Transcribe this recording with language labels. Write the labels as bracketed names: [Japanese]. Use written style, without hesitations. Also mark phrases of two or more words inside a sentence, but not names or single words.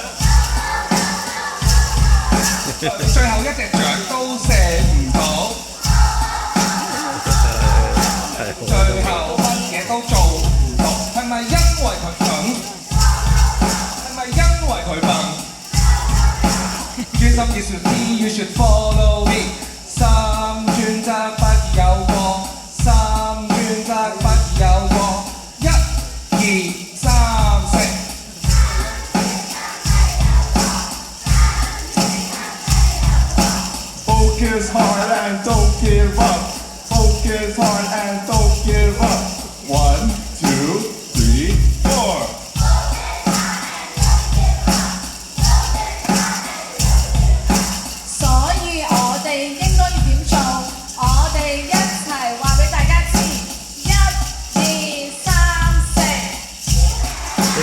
[Cantonese] 最後一隻掌都射唔到，最後乜嘢都做唔到，係咪因為佢蠢？係咪因為佢笨？專心要說 me， [English] you should follow me。 [Cantonese] 心專則不有過，心專則不有過。1、2、3、4。 [English] Focus hard and don't give up. Focus hard and don't give up. 1, 2, 3, 4. [Cantonese] 所以我哋應該要點做？我哋一齊話俾大家知。1、2、3、4。